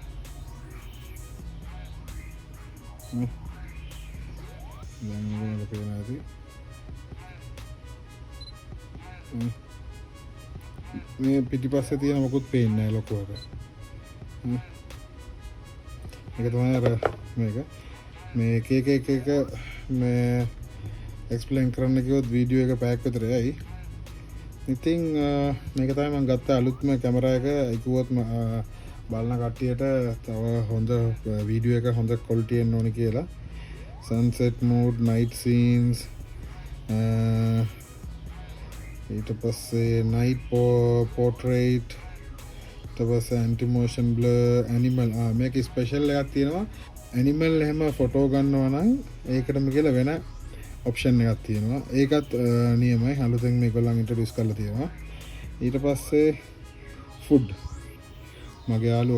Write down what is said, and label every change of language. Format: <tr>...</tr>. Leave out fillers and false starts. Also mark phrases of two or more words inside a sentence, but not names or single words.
<si>දැන් ඔයගොල්ලෝ පේනවා ඇති මේ පිටිපස්සේ තියෙන මොකුත් පේන්නේ නැහැ ලොකුවට මේක තමයි අර මේ එක මේ එක්ස්ප්ලেইন කරන්න කිව්වොත් වීඩියෝ එක පැයක් විතර යයි. ඉතින් මේක තමයි මම ගත්ත අලුත්ම කැමරා එක. ඒකුවත් බලන කට්ටියට තව හොඳ වීඩියෝ එක හොඳ ක්වොලිටි එන්න ඕනි කියලා.</si> <en>sunset mode, night scenes,</en> <si>ඊට පස්සේ</si> <en>night portrait,</en> <si>ඊට පස්සේ</si> <en>anti motion blur animal</en> <si>මේක ස්පෙෂල් එකක් තියෙනවා ඇනිමල් එහෙම ෆොටෝ ගන්නවා නම් ඒකටම කියලා වෙන ඔප්ෂන් එකක් තියෙනවා ඒකත් නියමයි අලුතෙන් මේගොල්ලන් ඉන්ට්‍රොඩියුස් කරලා තියෙනවා ඊට පස්සේ ෆුඩ් මගේ යාළුවෝ</si>